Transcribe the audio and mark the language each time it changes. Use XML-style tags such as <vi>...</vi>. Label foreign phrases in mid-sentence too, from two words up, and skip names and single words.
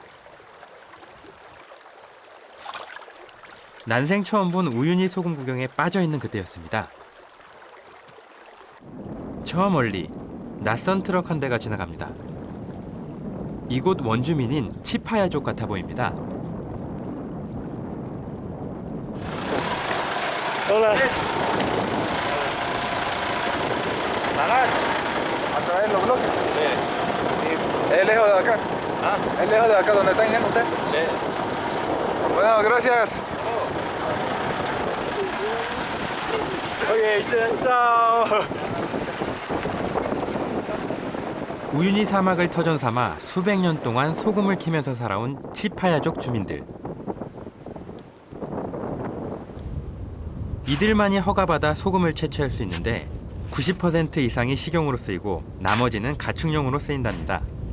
<ko>난생 처음 본 우유니 소금 구경에 빠져있는 그때였습니다. 저 멀리 낯선 트럭 한 대가 지나갑니다. 이곳 원주민인 치파야족 같아 보입니다.</ko> <es>Hola. ¿Nanar? ¿A traer los bloques? Sí. ¿Es lejos de acá? ¿Ah? ¿Es lejos de acá donde están yendo ustedes? Sí. Bueno, gracias.</es> <ko>오케이, 짠. 우유니 사막을 터전 삼아 수백 년 동안 소금을 캐면서 살아온 치파야족 주민들. 이들만이 허가받아 소금을 채취할 수 있는데 90% 이상이 식용으로 쓰이고 나머지는 가축용으로 쓰인답니다.</ko>